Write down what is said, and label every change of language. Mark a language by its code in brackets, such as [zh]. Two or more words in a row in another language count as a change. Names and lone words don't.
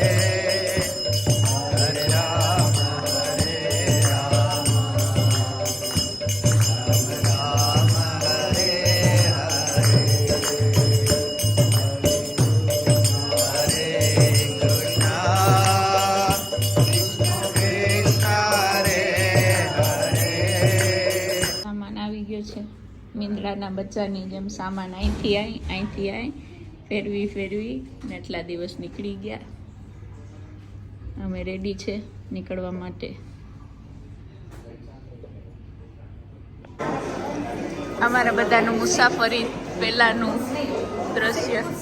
[sa] हरे राम राम राम हरे हरे हरे कृष्ण कृष्ण हरे हरे। [gu] સામાન આવી ગયો છે મીંદડાના બચ્ચાની જેમ સામાન અહીંથી ફેરવી ને એટલા દિવસ નીકળી ગયા. અમે રેડી છે નીકળવા માટે. અમારા બધાનું મુસાફરી પહેલાનું દ્રશ્ય.